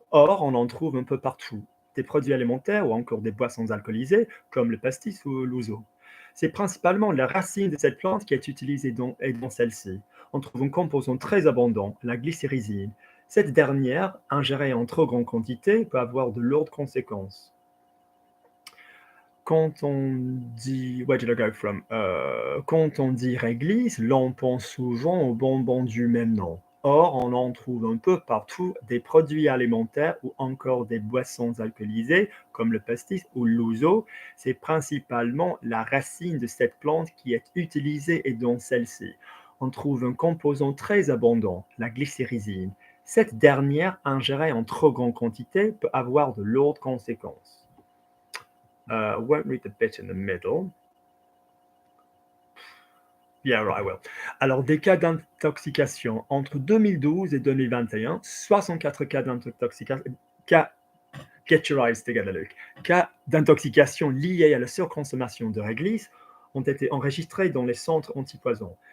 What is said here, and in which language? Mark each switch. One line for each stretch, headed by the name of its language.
French: Or, on en trouve un peu partout. Des produits alimentaires ou encore des boissons alcoolisées, comme le pastis ou l'ouzo. C'est principalement la racine de cette plante qui est utilisée dans celle-ci. On trouve un composant très abondant, la glycyrrhizine. Cette dernière, ingérée en trop grande quantité, peut avoir de lourdes conséquences. Quand on dit
English: where did I go from?
French: Quand on dit réglisse, l'on pense souvent aux bonbons du même nom. Or, on en trouve un peu partout des produits alimentaires ou encore des boissons alcoolisées, comme le pastis ou l'ouzo. C'est principalement la racine de cette plante qui est utilisée et dans celle-ci. On trouve un composant très abondant, la glycyrrhizine. Cette dernière, ingérée en trop grande quantité, peut avoir de lourdes conséquences.
English: Won't read the bit in the middle. Yeah, right, I will.
French: Alors, des cas d'intoxication. Entre 2012 et 2021, 64 cas d'intoxication.
English: Get your eyes together, Luke.
French: Cas d'intoxication liés à la surconsommation de réglisse ont été enregistrés dans les centres antipoison.